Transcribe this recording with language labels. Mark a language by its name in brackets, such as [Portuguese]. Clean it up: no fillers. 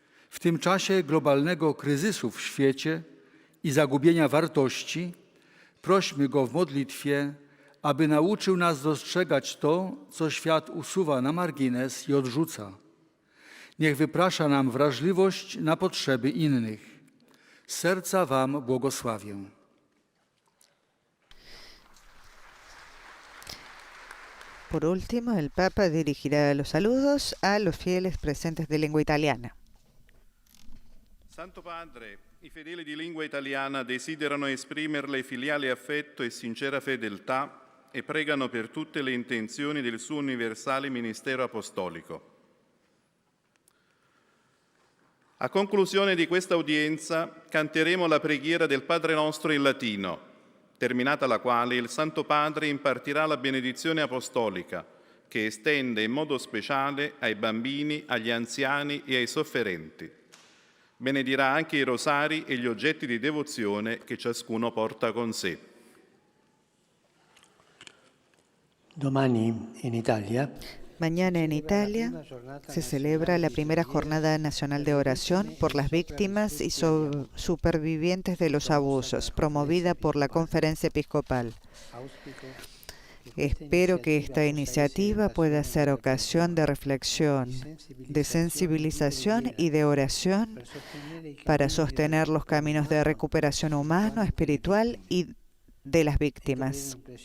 [Polish] W tym czasie globalnego kryzysu w świecie i zagubienia wartości prośmy Go w modlitwie, aby nauczył nas dostrzegać to, co świat usuwa na margines i odrzuca. Niech wyprasza nam wrażliwość na potrzeby innych. Z serca Wam błogosławię. [Spanish] Por último, el Papa dirigirá los saludos a los fieles presentes de lengua italiana. [Italian] Santo Padre, i fedeli di lingua italiana desiderano esprimerle filiale affetto e sincera fedeltà e pregano per tutte le intenzioni del suo universale ministero apostolico. A conclusione di questa udienza canteremo la preghiera del Padre Nostro in latino, terminata la quale il Santo Padre impartirà la benedizione apostolica, che estende in modo speciale ai bambini, agli anziani e ai sofferenti. Benedirà anche i rosari e gli oggetti di devozione che ciascuno porta con sé. Domani in Italia [Spanish] Mañana en Italia se celebra la primera Jornada Nacional de Oración por las víctimas y supervivientes de los abusos, promovida por la Conferencia Episcopal. Espero que esta iniciativa pueda ser ocasión de reflexión, de sensibilización y de oración para sostener los caminos de recuperación humano, espiritual y de las víctimas.